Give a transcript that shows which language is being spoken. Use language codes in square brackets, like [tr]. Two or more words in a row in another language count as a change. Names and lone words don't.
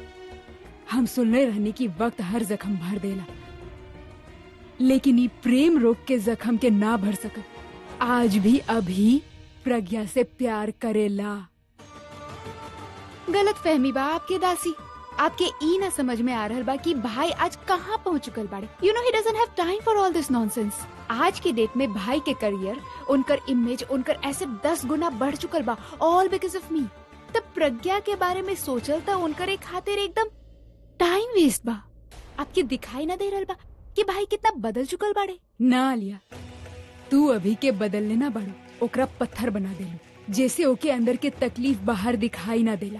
[bho] हम सुनने रहने की वक्त हर जख्म भर देला, लेकिन ये प्रेम रोग के जख्म के ना भर सकत। आज भी अभी प्रज्ञा से प्यार करेला। गलत फहमी बा आपके दासी। आपके ई ना समझ में आ रहल बा कि भाई आज कहाँ पहुँच चुकल बाड़े। [en] you know he doesn't have time for all this nonsense. [bho] आज के डेट में भाई के करियर, उनकर इमेज, उनकर ऐसे 10 गुना बढ़ चुकल बा, [en] all because of me. [bho] तब प्रज्ञा के बारे में सोचल तो उनकर एक खातिर एकदम [en] time waste [bho] बा। आपके दिखाई ना दे रहल बा कि भाई कितना बदल चुकल बाड़े। ना लिया, तू अभी के बदलने ना बाड़ू, ओकरा पत्थर बना देलू, जैसे ओके अंदर के तकलीफ बाहर दिखाई ना देला।